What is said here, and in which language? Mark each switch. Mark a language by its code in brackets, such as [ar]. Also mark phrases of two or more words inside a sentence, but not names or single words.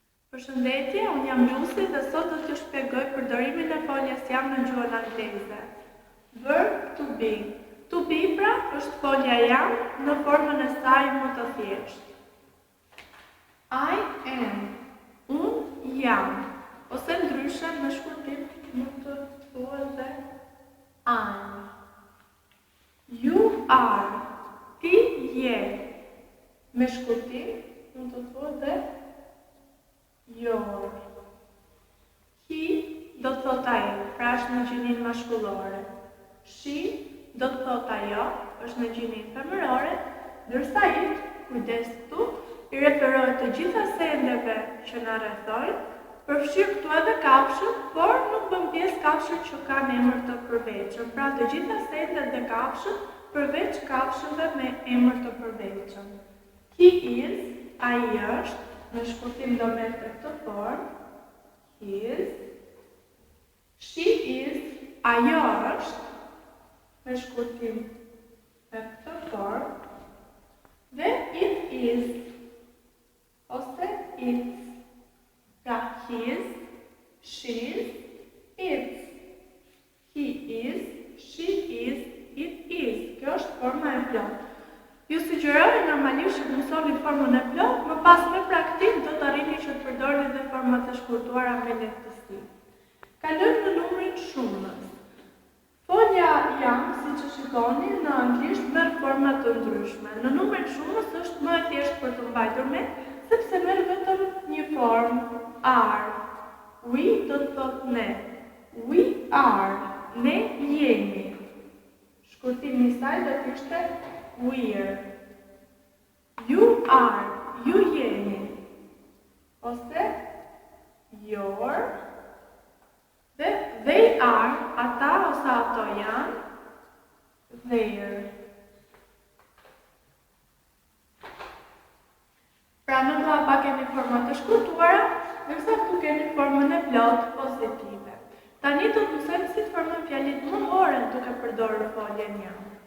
[sq] Përshëndetje, unë jam Lucy dhe sot do t'ju shpjegoj përdorimin e foljes jam në gjuhën angleze. [en] Verb to be. To be [sq] pra është folja jam në formën e saj më të thjeshtë. [en] I am. [sq] Unë jam. Ose ndryshe në shkurtim mund të thuhet dhe I'm. [en] You are. [sq] Ti je. Me shkurtim mund të thuhet dhe your. He do të thot ai, pra është në gjinin mashkullore. She do të thot ajo, është në gjinin femërore, ndërsa it, kujdes këtu, i referohet të gjitha sendeve që na rrethojnë, përfshir këtu edhe kafshët, por nuk bën pjesë kafshët që kanë emër të përveçëm. Pra të gjitha sendet dhe kafshët përveç kafshëve me emër të përveçëm. [en] He is, [sq] ai është, në shkurtim do merr këtë formë. [en] He is. She is. [sq] Ajo është. Në shkurtim me këtë formë. [en] Dhe it is. Ose it's. Pra his, she's, it's. He is, she is, it is. [sq] Kjo është forma e plotë. Ju sugjeroj normalisht që të mësoni formën e plotë, më pas me praktik do të arrini që të përdorni dhe format e shkurtuara me lehtësi. Kalojmë në numrin shumës. Folja jam, siç e shikoni, në anglisht merr forma të ndryshme. Në numrin shumës është më e thjeshtë për të mbajtur me, sepse merr vetëm një formë, [en] are. [sq] We do të thotë ne. [en] We are. [sq] Ne jemi. Shkurtimi i saj do të ishte we're. [en] You are. [sq] Ju jeni. Ose your. [en] Dhe they are. [sq] Ata ose ato janë. [en] Their. [sq] Pra në mapa keni format të shkurtuara, ndërsa këtu keni formën e plotë pozitive. Tani do të mësojmë si të formojmë fjalit mohore duke përdorur foljen jam.